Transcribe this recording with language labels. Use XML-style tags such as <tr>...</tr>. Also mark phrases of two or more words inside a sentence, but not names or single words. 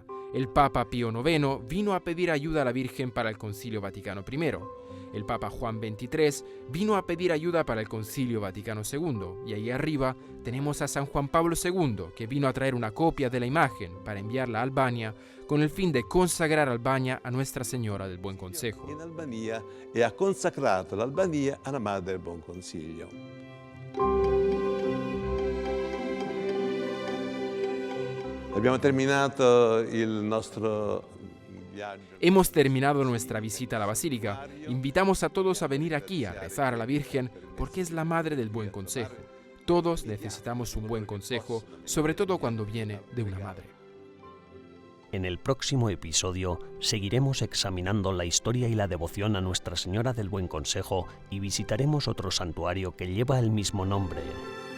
<es>El Papa Pío IX vino a pedir ayuda a la Virgen para el Concilio Vaticano I. El Papa Juan XXIII vino a pedir ayuda para el Concilio Vaticano II. Y ahí arriba tenemos a San Juan Pablo II, que vino a traer una copia de la imagen para enviarla a Albania con el fin de consagrar Albania a Nuestra Señora del Buen Consejo.</es> <it>In Albania e ha consacrato l'Albania alla Madre del Buon Consiglio. Abbiamo terminato il nostro viaggio.</it> <es>Hemos terminado nuestra visita a la Basílica. Invitamos a todos a venir aquí a rezar a la Virgen porque es la Madre del Buen Consejo. Todos necesitamos un buen consejo, sobre todo cuando viene de una madre. En el próximo episodio seguiremos examinando la historia y la devoción a Nuestra Señora del Buen Consejo y visitaremos otro santuario que lleva el mismo nombre.</es>